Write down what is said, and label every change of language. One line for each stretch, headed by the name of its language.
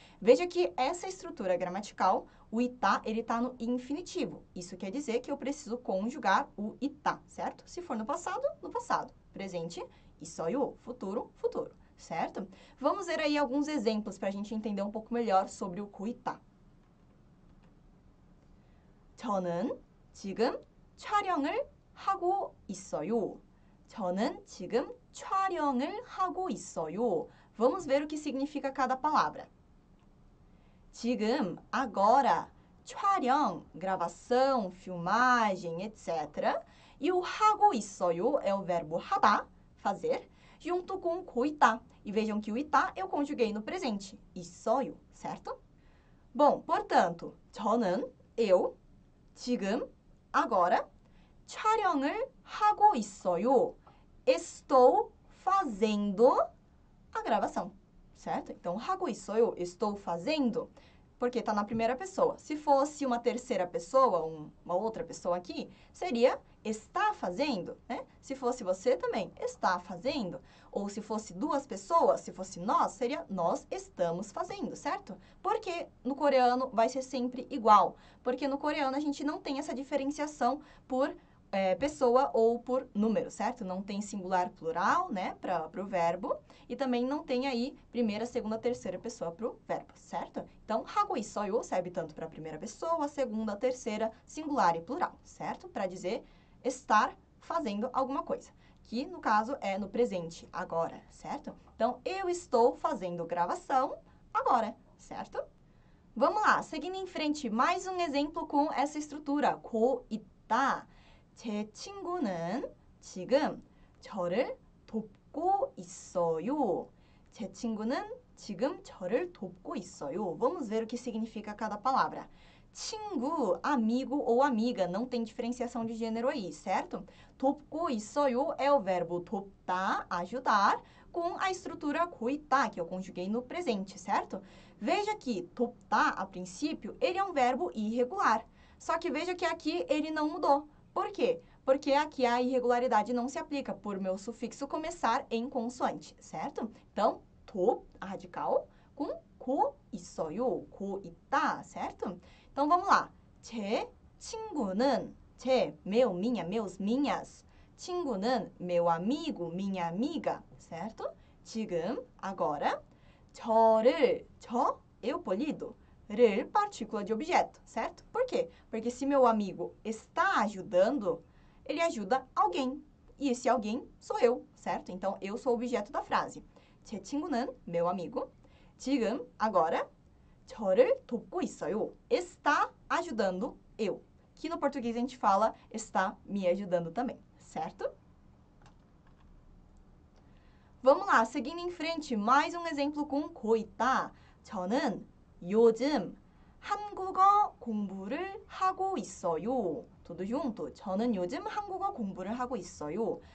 Portuguese: Veja que essa estrutura gramatical, o itá, ele está no infinitivo. Isso quer dizer que eu preciso conjugar o itá, certo? Se for no passado, presente, 있어요, futuro, futuro, certo? Vamos ver aí alguns exemplos para a gente entender um pouco melhor sobre o 고 있다.
Korean: 저는 지금 촬영을 하고 있어요. 저는 지금 촬영을 하고 있어요.
Portuguese: Vamos ver o que significa cada palavra. 지금, agora, 촬영, gravação, filmagem, etc. E o 하고 있어요 é o verbo 하다, fazer, junto com 고 있다. E vejam que o 있다 eu conjuguei no presente, 있어요, certo? Bom, portanto, 저는, eu, 지금, agora,
Korean: 촬영을 하고 있어요.
Portuguese: Estou fazendo a gravação, certo? Então,
Korean: 하고 있어요,
Portuguese: estou fazendo, porque está na primeira pessoa. Se fosse uma terceira pessoa, uma outra pessoa aqui, seria está fazendo, né? Se fosse você também, está fazendo. Ou se fosse duas pessoas, se fosse nós, seria nós estamos fazendo, certo? Porque no coreano vai ser sempre igual. Porque no coreano a gente não tem essa diferenciação por pessoa ou por número, certo? Não tem singular plural, né, para o verbo. E também não tem aí primeira, segunda, terceira pessoa para o verbo, certo? Então, 하고 있어요 serve tanto para a primeira pessoa, segunda, terceira, singular e plural, certo? Para dizer estar fazendo alguma coisa. Que, no caso, é no presente, agora, certo? Então, eu estou fazendo gravação agora, certo? Vamos lá, seguindo em frente, mais um exemplo com essa estrutura, 고 있다.
Korean: 제 친구는 지금 저를 돕고 있어요. 제 친구는 지금 저를 돕고 있어요.
Portuguese: Vamos ver o que significa cada palavra. 친구, amigo ou amiga, não tem diferenciação de gênero aí, certo? 돕고 있어요 é o verbo 돕다, ajudar, com a estrutura 고 있다, que eu conjuguei no presente, certo? Veja que 돕다, a princípio, ele é um verbo irregular. Só que veja que aqui ele não mudou. Por quê? Porque aqui a irregularidade não se aplica por meu sufixo começar em consoante, certo? Então, 돕, a radical, com 고 있어요, 고 있다, certo? Então, vamos lá. 제 친구는, 제, meu, minha, meus, minhas. 친구는, meu amigo, minha amiga, certo? 지금, agora. 저를, eu polido. 를, partícula de objeto, certo? Por quê? Porque se meu amigo está ajudando, ele ajuda alguém. E esse alguém sou eu, certo? Então, eu sou o objeto da frase. 제 친구는, meu amigo.
Korean: 지금, agora. 저를 돕고 있어요.
Portuguese: Está ajudando eu. Que no português a gente fala está me ajudando também, certo? Vamos lá, seguindo em frente, mais um exemplo com 고 있다.
Korean: 저는 요즘 한국어 공부를 하고 있어요.
Portuguese: Tudo junto?
Korean: 저는 요즘 한국어 공부를 하고 있어요.